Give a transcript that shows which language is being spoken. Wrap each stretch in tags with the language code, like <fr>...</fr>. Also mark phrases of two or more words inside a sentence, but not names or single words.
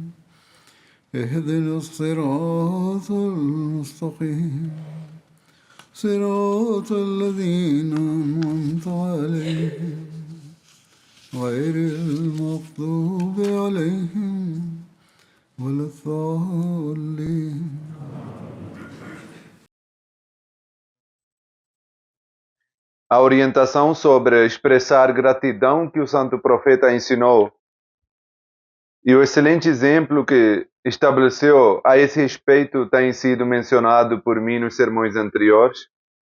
<ar>اهدنا الصراط المستقيم. صراط الذين أنعمت عليهم غير المغضوب عليهم ولا الضالين.</ar> <pt>A orientação sobre expressar gratidão que o Santo Profeta ensinou e o excelente exemplo que estabeleceu a esse respeito tem sido mencionado por mim nos sermões anteriores.</pt>